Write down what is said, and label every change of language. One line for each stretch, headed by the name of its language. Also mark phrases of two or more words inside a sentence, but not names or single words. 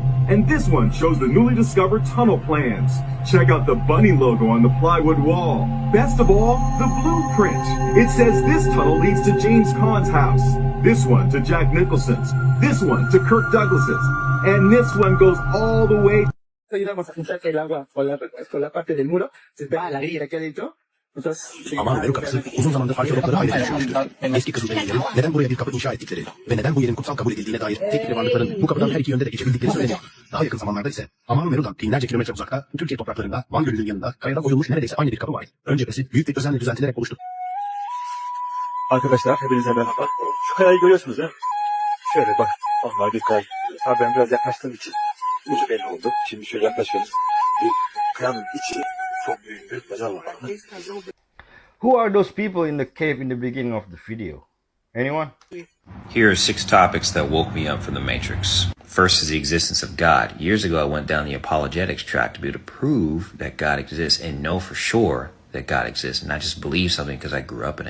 English: And this one shows the newly discovered tunnel plans. Check out the bunny logo on the plywood wall. Best of all, the blueprint. It says this tunnel leads to James Caan's house, this one to Jack Nicholson's, this one to Kirk Douglas's, and this one goes all the way.
Spanish: Ayudamos a juntar el agua con la parte del muro, se va a la grieta aquí adentro.
Turkish: Ama Beru kapısı uzun zamandır arkeologlara ayrı düşünülmüştür. Eski Kızılderililerin neden buraya bir kapı inşa ettikleri ve neden bu yerin kutsal kabul edildiğine dair teknik ve varlıkların bu kapıdan her iki yönde de geçebildikleri söyleniyor. Daha yakın zamanlarda ise Amman Meru'dan binlerce kilometre uzakta Türkiye topraklarında Van Gölü'nün yanında kayada oyulmuş neredeyse aynı bir kapı var. Ön cephesi büyük bir özenle düzeltilerek oluştu. Arkadaşlar hepinize merhaba. Şu kayayı görüyorsunuz ya. Şöyle bak. Normal bir kay. Abi ben biraz yaklaştığım için ucu belli oldu. Şimdi şöyle yaklaşıyoruz. Bir kayanın içi çok büyük bir mezar var.
English: Who are those people in the cave in the beginning of the video? Anyone? Here are 6 topics that woke me up from the Matrix. First is the existence of God. Years ago, I went down the apologetics track to be able to prove that God exists and know for sure that God exists, and not just believe something because I grew up in it.